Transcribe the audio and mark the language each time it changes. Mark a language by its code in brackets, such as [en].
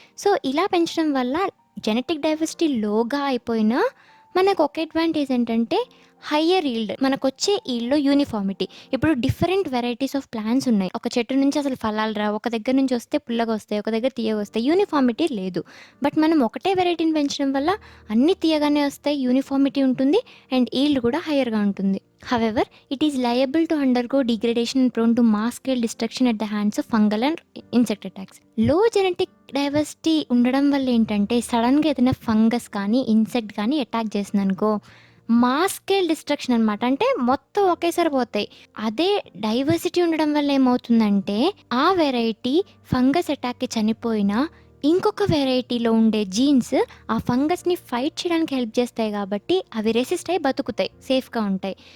[te] So ఇలా పెంచడం వల్ల జెనెటిక్ డైవర్సిటీ లోగా అయిపోయినా మనకు ఒక అడ్వాంటేజ్ ఏంటంటే హయ్యర్ ఈల్డ్, మనకు వచ్చే ఈల్డ్లో యూనిఫార్మిటీ. ఇప్పుడు డిఫరెంట్ వెరైటీస్ ఆఫ్ ప్లాంట్స్ ఉన్నాయి, ఒక చెట్టు నుంచి అసలు ఫలాలు రా, ఒక దగ్గర నుంచి వస్తే పుల్లగా వస్తాయి, ఒక దగ్గర తీయగా వస్తాయి, యూనిఫార్మిటీ లేదు. బట్ మనం ఒకటే వెరైటీని పెంచడం వల్ల అన్నీ తీయగానే వస్తాయి, యూనిఫార్మిటీ ఉంటుంది అండ్ ఈల్డ్ కూడా హయ్యర్గా ఉంటుంది. [en] However, it is liable to undergo degradation and prone to mass-scale destruction at the hands of fungal and insect attacks. Low genetic diversity [te] ఉండడం వల్ల ఏంటంటే సడన్గా ఏదైనా ఫంగస్ కానీ ఇన్సెక్ట్ కానీ అటాక్ చేసింది అనుకో, మాస్ స్కేల్ డిస్ట్రక్షన్ అనమాట. అంటే మొత్తం ఒకేసారి పోతాయి. అదే డైవర్సిటీ ఉండడం వల్ల ఏమవుతుందంటే ఆ వెరైటీ ఫంగస్ అటాక్కి చనిపోయినా ఇంకొక వెరైటీలో ఉండే జీన్స్ ఆ ఫంగస్ని ఫైట్ చేయడానికి హెల్ప్ చేస్తాయి కాబట్టి అవి రెసిస్ట్ అయ్యి బతుకుతాయి, సేఫ్గా ఉంటాయి.